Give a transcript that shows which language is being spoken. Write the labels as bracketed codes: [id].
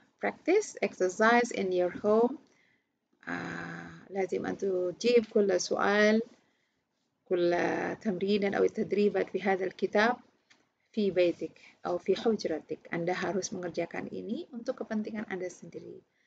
[en] Practice, exercise in your home. [ar] لازم أن تجيب كل سؤال كل تمرين أو التدريبات في هذا الكتاب في بيتك أو في حجرتك. [id] Anda harus mengerjakan ini untuk kepentingan Anda sendiri.